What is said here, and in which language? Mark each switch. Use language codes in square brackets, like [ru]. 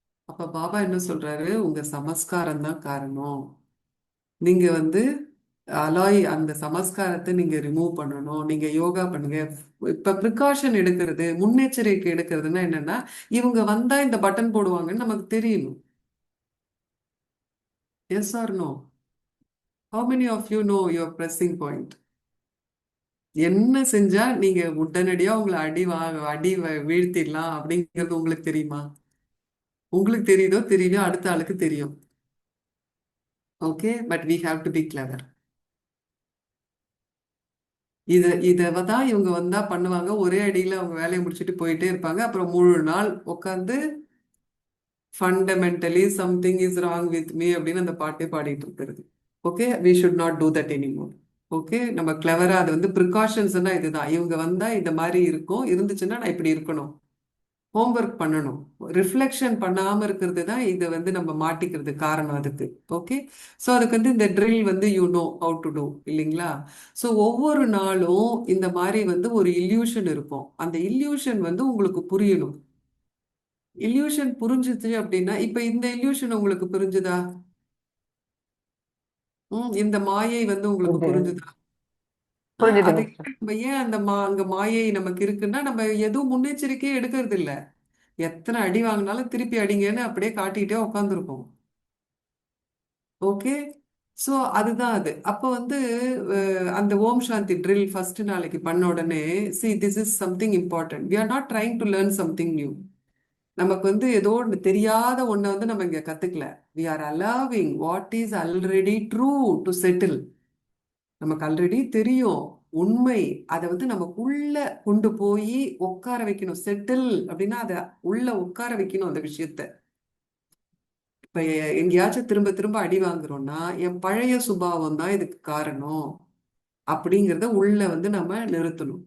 [ta] அப்ப பாபா என்ன சொல்றாரு, உங்க சமஸ்காரம் தான் காரணம். நீங்க வந்து அலாய் அந்த சமஸ்காரத்தை நீங்க ரிமூவ் பண்ணணும், நீங்க யோகா பண்ணுங்க. இப்ப ப்ரிகாஷன் எடுக்கிறது, முன்னெச்சரிக்கை எடுக்கிறதுனா என்னன்னா, இவங்க வந்தா இந்த பட்டன் போடுவாங்கன்னு நமக்கு தெரியணும். [en] Yes or no? How many of you know your pressing point? [ta] என்ன செஞ்சா நீங்க உடனடியா உங்களை வீழ்த்திடலாம் அப்படிங்கிறது உங்களுக்கு தெரியுமா? உங்களுக்கு தெரியுதோ தெரியலையோ அடுத்த ஆளுக்கு தெரியும். [en] Okay, but we have to be clever. [ta] இதை தான் இவங்க வந்தா பண்ணுவாங்க. ஒரே அடியில அவங்க வேலையை முடிச்சுட்டு போயிட்டே இருப்பாங்க. அப்புறம் முழு நாள் உட்காந்து [en] fundamentally something is wrong with me [ta] அப்படின்னு அந்த பாட்டே பாடிட்டு இருக்கிறது. [en] Okay, we should not do that anymore. Okay, [ta] நம்ம கிளவரா அது வந்து ப்ரிகாஷன்ஸ்னா இதுதான். இவங்க வந்தா இந்த மாதிரி இருக்கும், இருந்துச்சுன்னா நான் இப்படி இருக்கணும், ஹோம்ஒர்க் பண்ணணும். ரிஃப்ளெக்ஷன் பண்ணாம இருக்கிறது தான் இதை வந்து நம்ம மாட்டிக்கிறது காரணம் அதுக்கு. ஓகே, ஸோ அதுக்கு வந்து இந்த ட்ரில் வந்து [en] you know how to do [ta] இல்லைங்களா? ஸோ ஒவ்வொரு நாளும் இந்த மாதிரி வந்து ஒரு இல்யூஷன் இருக்கும். அந்த இல்யூஷன் வந்து உங்களுக்கு புரியணும். இல்யூஷன் புரிஞ்சுச்சு அப்படின்னா, இப்ப இந்த இல்யூஷன் உங்களுக்கு புரிஞ்சுதா? இந்த மாயை வந்து உங்களுக்கு புரிஞ்சுதா? அது நம்ம ஏன் அங்க மாயை நமக்கு இருக்குன்னா, நம்ம எதுவும் முன்னெச்சரிக்கையே எடுக்கிறது இல்ல. எத்தனை அடி வாங்கினாலும் திருப்பி அடிங்கன்னு அப்படியே காட்டிக்கிட்டே உட்காந்துருக்கோம். ஓகே, ஸோ அதுதான் அது. அப்போ வந்து அந்த ஓம் சாந்தி ட்ரில் ஃபர்ஸ்ட் நாளைக்கு பண்ண உடனே [en] see this is something important, we are not trying to learn something new. [ta] நமக்கு வந்து ஏதோ ஒன்று தெரியாத ஒன்றை வந்து நம்ம இங்க கத்துக்கல. [en] we are allowing what is already true to settle. [ta] நமக்கு ஆல்ரெடி தெரியும் உண்மை, அதை வந்து நமக்குள்ள கொண்டு போய் உட்கார வைக்கணும். செட்டில் அப்படின்னா அதை உள்ள உட்கார வைக்கணும் அந்த விஷயத்த. இப்ப எங்கேயாச்சும் திரும்ப திரும்ப அடி வாங்குறோம்னா என் பழைய சுபாவம் தான் இதுக்கு காரணம் அப்படிங்கிறத உள்ள வந்து நம்ம நிறுத்தணும்.